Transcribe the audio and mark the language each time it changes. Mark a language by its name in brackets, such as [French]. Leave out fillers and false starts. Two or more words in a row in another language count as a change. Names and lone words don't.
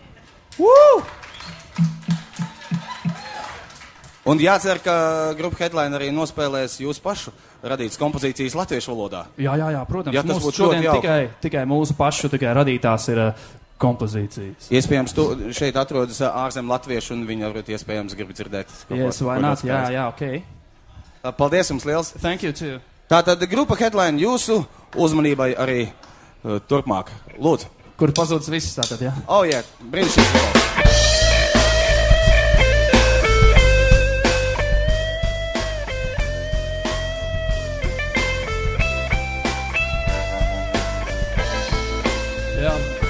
[Latvian] Un jācer, ka grupa Headline arī nospēlēs jūsu pašu radītas kompozīcijas latviešu valodā. Jā, protams. Ja tas mūsu būtu šodien tikai mūsu pašu radītās ir kompozīcijas. Iespējams, tu šeit atrodas ārzem latviešu, un viņi varbūt iespējams grib dzirdēt. [English] Yes, why not? [Latvian] Jā, ok. Paldies jums liels. [English] Thank you too. [Latvian] Tātad grupa Headline jūsu uzmanībai arī turpmāk. Lūdzu. Kur pazūdas viss tātad, jā? Oh, jā, brīnišķīgs. Jā.